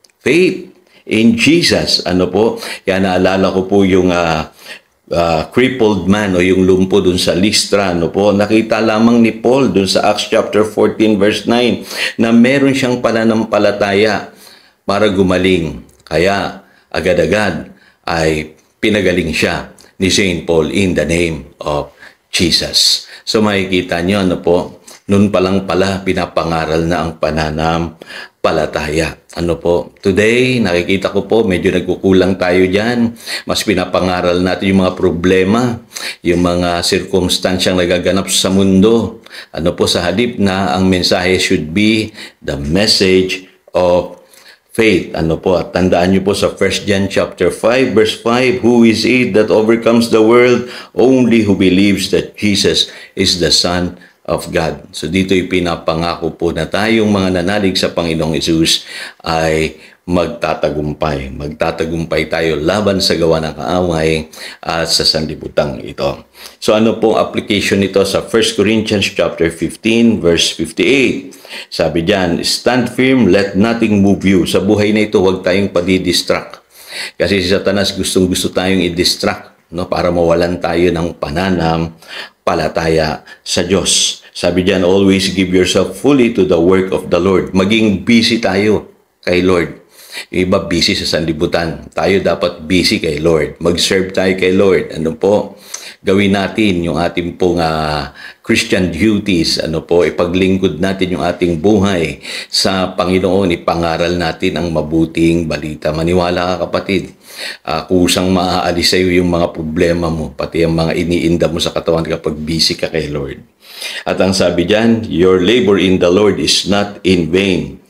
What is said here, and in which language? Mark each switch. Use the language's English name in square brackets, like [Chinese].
[English] Faith in Jesus. [Filipino] Kaya naalala ko po yung crippled man o yung lumpo dun sa Listra. Nakita lamang ni Paul dun sa Acts chapter 14 verse 9 na meron siyang pananampalataya para gumaling. Kaya agad-agad ay pinagaling siya ni St. [English] Paul in the name of Jesus. [Filipino] So makikita nyo, noon pa lang pala pinapangaral na ang pananampalataya. Today, nakikita ko po, medyo nagkukulang tayo dyan. Mas pinapangaral natin yung mga problema, yung mga circumstansyang nagaganap sa mundo. Sa halip na ang mensahe [English] should be the message of faith. [Filipino] At tandaan niyo po sa [English] 1 John chapter 5 verse 5, who is it that overcomes the world? Only who believes that Jesus is the Son of God. [Filipino] So dito'y pinapangako po na tayong mga nanalig sa Panginoong Hesus ay magtatagumpay. Magtatagumpay tayo laban sa gawa ng kaaway at sa sanlibutan ito. So pong application nito sa 1 Corinthians chapter 15 verse 58. Sabi diyan, [English] stand firm, let nothing move you. [Filipino] Sa buhay na ito, huwag tayong padidistract. Kasi si Satanas gustong-gusto tayong i-distract, para mawalan tayo ng pananampalataya sa Diyos. Sabi diyan, [English] always give yourself fully to the work of the Lord. [Filipino] Maging busy tayo kay Lord. Yung iba busy sa sanlibutan. Tayo dapat busy kay Lord. Mag-serve tayo kay Lord. Gawin natin yung ating pong Christian duties. Ipaglingkod natin yung ating buhay sa Panginoon. Ipangaral natin ang mabuting balita. Maniwala ka, kapatid. Kusang maaalis sa iyo yung mga problema mo, pati ang mga iniinda mo sa katawan kapag busy ka kay Lord. At ang sabi diyan, [English] your labor in the Lord is not in vain.